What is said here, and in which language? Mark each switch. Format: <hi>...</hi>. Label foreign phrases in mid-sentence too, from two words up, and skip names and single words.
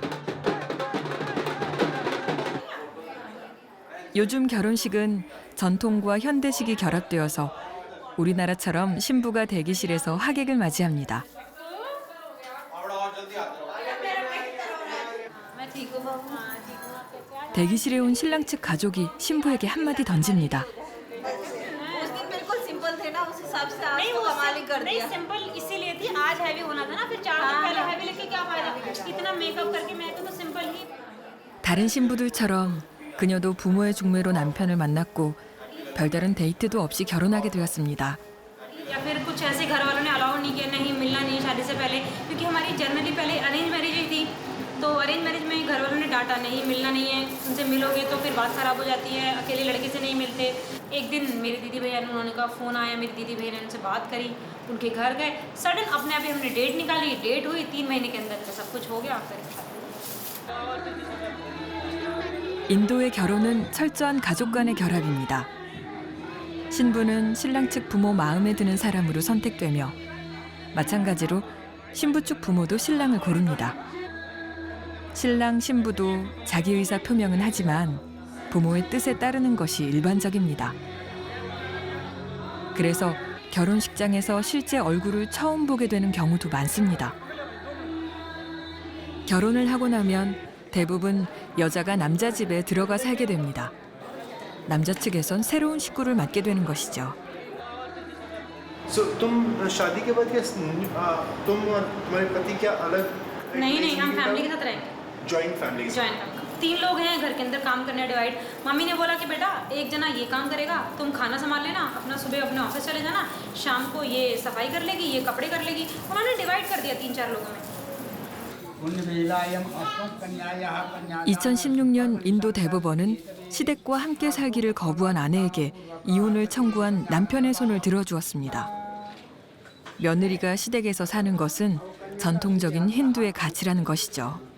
<ko>요즘 결혼식은 전통과 현대식이 결합되어서 우리나라처럼 신부가 대기실에서 하객을 맞이합니다. 대기실에 온 신랑 측 가족이 신부에게 한마디 던집니다.</ko> <hi>नहीं सिंपल इसीलिए थी आज हैवी होना था ना फिर 4 दिन पहले हैवी लेके क्या फायदा इतना मेकअप करके मैं तो सिंपल ही</hi> <ko>다른 신부들처럼 그녀도 부모의 중매로 남편을 만났고 별다른 데이트도 없이 결혼하게 되었습니다.</ko> <hi>या फिर कुछ ऐसे घर वालों ने अलाउ नहीं किया नहीं मिलना नहीं शादी से पहले क्योंकि हमारी जनरली पहले</hi> <en>arrange marriage</en> <hi>ही थी तो</hi> <en>arrange marriage</en> <hi>में घर वालों ने डांटा नहीं मिलना नहीं है उनसे मिलोगे तो फिर बात खराब हो जाती है अकेले लड़के से नहीं मिलते। एक दिन मेरी दीदी भैया ने उन्होंने कहा फ़ोन आया मेरी दीदी भैया ने उनसे बात करी उनके घर गए सडन अपने आप ही हमने डेट निकाली डेट हुई 3 महीने के अंदर सब कुछ हो गया फिर</hi> <ko>인도의 결혼은 철저한 가족 간의 결합입니다. 신부는 신랑 측 부모 마음에 드는 사람으로 선택되며 마찬가지로 신부 측 부모도 신랑을 고릅니다. 신랑, 신부도 자기 의사 표명은 하지만 부모의 뜻에 따르는 것이 일반적입니다. 그래서 결혼식장에서 실제 얼굴을 처음 보게 되는 경우도 많습니다. 결혼을 하고 나면 대부분 여자가 남자 집에 들어가 살게 됩니다. 남자 측에선 새로운 식구를 맡게 되는 것이죠.</ko> <hi>So, तुम शादी के बाद क्या तुम तुम्हारे पति क्या अलग नहीं हम फैमिली के साथ रहेंगे</hi> <en>joint family</en> <hi>3 लोग हैं घर के अंदर काम करने डिवाइड मम्मी ने बोला कि बेटा एक जना ये काम करेगा तुम खाना संभाल लेना अपना सुबह अपने ऑफिस चले जाना शाम को ये सफाई कर लेगी ये कपड़े कर लेगी उन्होंने डिवाइड कर दिया 3-4 लोगों में</hi> <ko>2016년 인도 대법원은 시댁과 함께 살기를 거부한 아내에게 이혼을 청구한 남편의 손을 들어주었습니다. 며느리가 시댁에서 사는 것은 전통적인 힌두의 가치라는 것이죠.</ko>